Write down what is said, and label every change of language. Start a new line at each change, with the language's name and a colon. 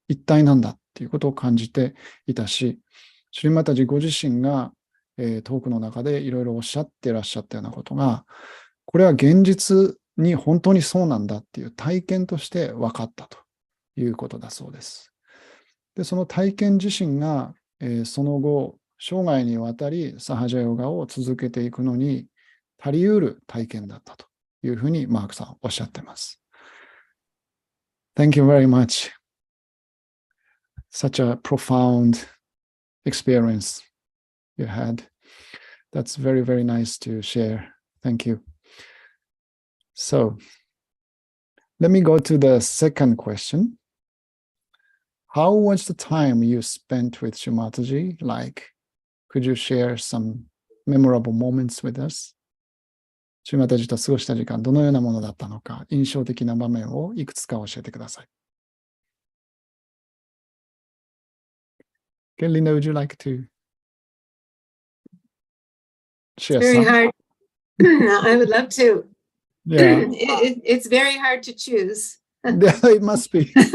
Japanese: 一体なんだっていうことを感じていたし、シュリマタジご自身が、トークの中でいろいろおっしゃっていらっしゃったようなことが、これは現実に本当にそうなんだっていう体験として分かったということだそうです。で、その体験自身が、その後、生涯にわたりサハジャヨガを続けていくのに足り得る体験だったというふうにマークさんおっしゃっています。
English: Thank you very much. Such a profound experience you had. That's very, very nice to share. Thank you. So, let me go to the second question. How was the time you spent with Shri Mataji like? Could you share some memorable moments with us?
Japanese: シュマタジと過ごした時間、どのようなものだったのか、印象的な場面をいくつか教えてください。
English: Okay, Linda, would you like to share Very some? hard. I would love to. Yeah, It's very hard to choose. yeah, it must be.